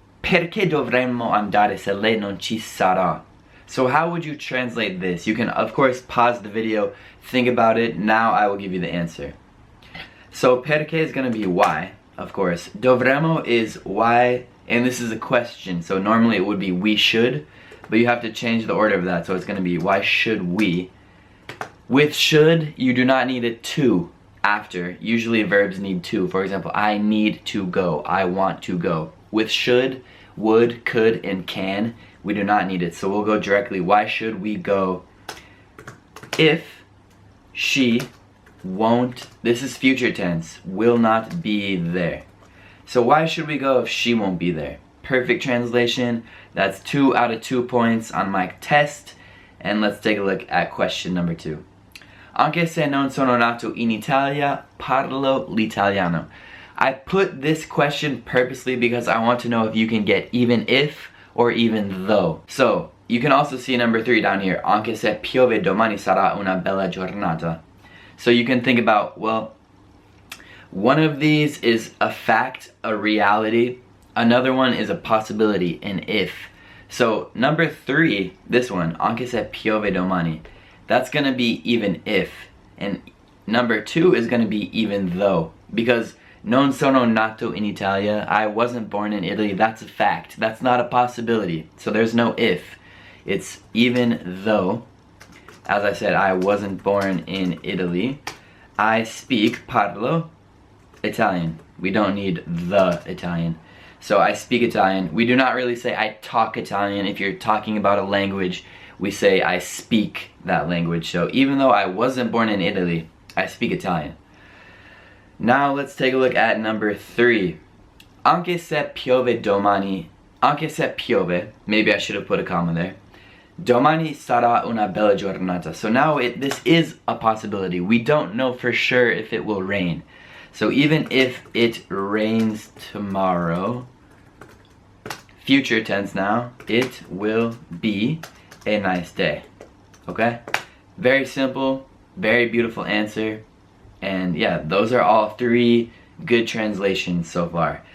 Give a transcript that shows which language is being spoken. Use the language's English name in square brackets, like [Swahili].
[Italian] Perché dovremmo andare se lei non ci sarà? [English] So how would you translate this? You can, of course, pause the video, think about it. Now I will give you the answer. So perché is going to be why, of course. Dovremmo is why, and this is a question. So normally it would be we should, but you have to change the order of that. So it's going to be why should we? With should, you do not need a to after. Usually verbs need to. For example, I need to go. I want to go. With should, would, could, and can, we do not need it. So we'll go directly, why should we go if she won't, this is future tense, will not be there. So why should we go if she won't be there? Perfect translation. That's 2 out of 2 points on my test. And let's take a look at question number 2. [Italian] Anche se non sono nato in Italia, parlo l'italiano. [English] I put this question purposely because I want to know if you can get even if or even though. So you can also see number 3 down here. [Italian] Anche se piove domani sarà una bella giornata. [English] So you can think about, well, one of these is a fact, a reality. Another one is a possibility, an if. So number 3, this one, [Italian] anche se piove domani, [English] that's gonna be even if. And number 2 is gonna be even though, because [Italian] non sono nato in Italia, [English] I wasn't born in Italy, that's a fact. That's not a possibility. So there's no if. It's even though. As I said, I wasn't born in Italy. I speak, parlo, Italian. We don't need the Italian. So I speak Italian. We do not really say I talk Italian. If you're talking about a language, we say I speak that language. So even though I wasn't born in Italy, I speak Italian. Now let's take a look at number 3. [Italian] Anche se piove domani, anche se piove, [English] maybe I should have put a comma there. [Italian] Domani sarà una bella giornata. [English] So now this is a possibility. We don't know for sure if it will rain. So even if it rains tomorrow, future tense now, it will be a nice day. Okay? Very simple, very beautiful answer. And yeah, those are all 3 good translations so far.